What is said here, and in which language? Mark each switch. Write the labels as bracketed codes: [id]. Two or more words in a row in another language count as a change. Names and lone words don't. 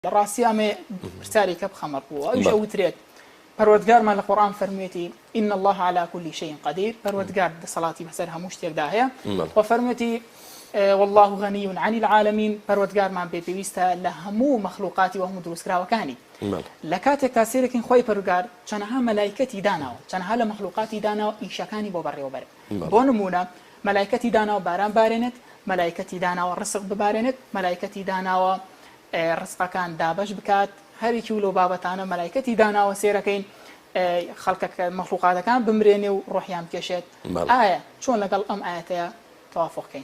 [ckb] لڕاستی ئەمێ پرسیاری کە بخەمەڕ بووە ئەوش ئەوترێت پەروەردگارمان لە قورئان فەرموویەتی [ar] إن الله على كل شيء قدير [ckb] پەروەردگار دەسەڵاتی بەسەر هەموو شتێکدا هەیە و فەرموویەتی [ar] والله غني عن العالمين [ckb] پەروەردگارمان پێویستە لە هەموو مەخلوقاتی و هەموو دروستکراوەکانی لە کاتێکدا سێرەکەین خۆی پەروەردگار چەندەها مەلایکەتی داناوە چەندەها لە مەخلوقاتی داناوە ئیشەکانی بۆ بەڕێوەبەر بۆ نمونە مەلایکەتی داناوە باران بارێنێت مەلایکەتی داناوە ڕزق ببارێنێت مەلایکەتی داناوە ڕزقەکان دابەش بکات هەرێکی و لەو بابەتانە مەلایکەتی داناوە سێرەکەین خەڵکەکە مەخلوقاتەکان بمرێنێ و ڕۆحیان بکێشێت ئایا چۆن لەگەڵ ئەم ئاەتەیە تەوافقکەین